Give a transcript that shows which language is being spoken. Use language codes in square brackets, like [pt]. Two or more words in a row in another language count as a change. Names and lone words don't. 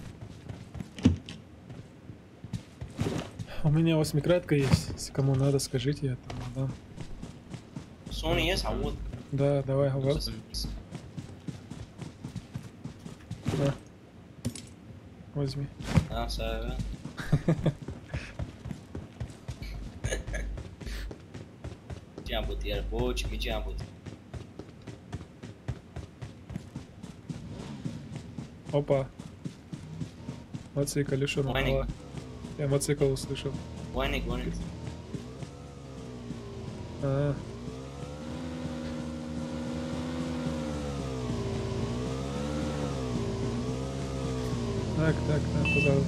[ru] У меня 8-кратка есть, если кому надо, скажите, я там отдам. Sony есть, а вот. Да, давай, Вэлс. Да. Возьми. [fr] Ah, ça va. Tiens, bout, yar, boch, mi tiens, bout. [ru] Опа. Мотоцикл лишен. Ваник. Я мотоцикл услышал. Ваник, ваник. А. Так, пожалуйста.